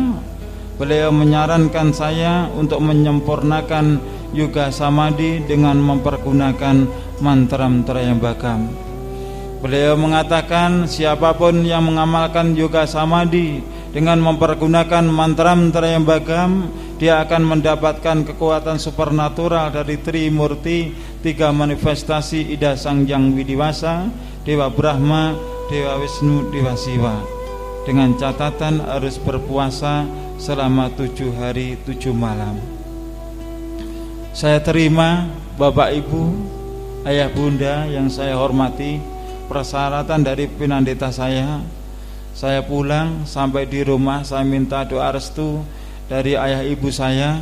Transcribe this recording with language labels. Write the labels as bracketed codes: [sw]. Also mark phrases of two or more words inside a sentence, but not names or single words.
[id] Beliau menyarankan saya untuk menyempurnakan yoga samadhi dengan mempergunakan mantra-mantra yang bagam. Beliau mengatakan, siapapun yang mengamalkan yoga samadhi dengan mempergunakan mantra-mantra yang bagam, dia akan mendapatkan kekuatan supernatural dari Trimurti, 3 manifestasi Ida Sang Hyang Widiwasa, Dewa Brahma, Dewa Wisnu, Dewa Siwa. Dengan catatan harus berpuasa selama 7 hari 7 malam. Saya terima Bapak Ibu, Ayah Bunda yang saya hormati, persyaratan dari Pinandeta saya pulang sampai di rumah saya minta doa restu dari ayah ibu saya.